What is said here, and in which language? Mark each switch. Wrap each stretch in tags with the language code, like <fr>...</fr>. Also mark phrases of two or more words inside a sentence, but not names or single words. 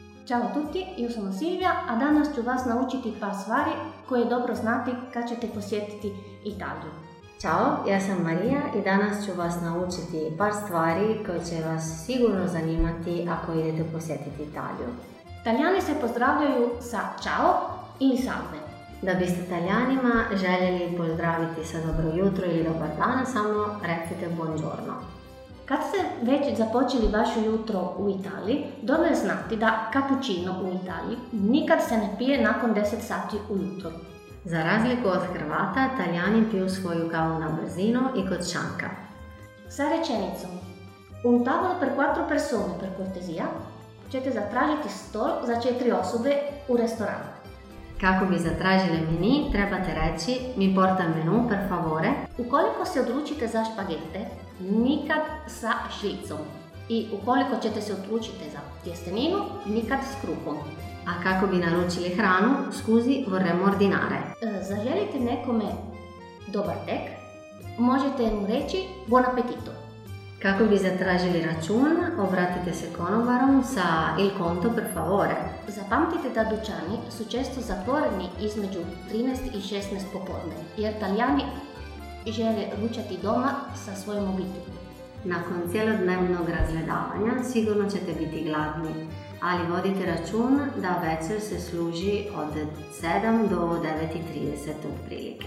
<it>Ćao tutti, io sono Silvia,</it> <hr>a danas ću vas naučiti par stvari koje dobro znati kad ćete posjetiti Italiju. Ćao, ja sam Marija i danas ću vas naučiti par stvari koje će vas sigurno zanimati ako idete posjetiti Italiju. Talijani se pozdravljaju sa ciao ili salve. Da biste Talijanima željeli pozdraviti sa dobro jutro ili dobar dan, samo recite buongiorno. Kad ste već započeli vaše jutro u Italiji, dobro je znati da cappuccino u Italiji nikad se ne pije nakon 10 sati ujutro. Za razliku od Hrvata, Talijani piju svoju kavu na brzino i kod šanka. Sa rečenicom</hr> <it>un tavolo per 4 persone per cortesia</it> <hr>ćete zatražiti stol za 4 osobe u restoranu. Kako bi zatražili meni, trebate reći</hr> <it>mi porta menu per favore.</it> <hr>Ukoliko se odlučite za špagete, nikad sa šricom. I ukoliko ćete se odlučiti za tjesteninu, nikad s kruhom. A kako bi naručili hranu,</hr> <it>scusi, vorremmo ordinare.</it> <hr>Zaželite nekome dobar tek, možete mu reći</hr> <it>buon appetito.</it> <hr>Kako bi zatražili račun, obratite se konobarom sa</hr> <it>il conto per favore.</it> <hr>Zapamtite da dućani su često zatvoreni između 13 i 16 popodne, jer Talijani žele ručati doma sa svojom obitelji. Nakon cijelodnevnog razgledavanja sigurno ćete biti gladni, ali vodite račun da večer se služi od 7 do 9:30 otprilike.</hr>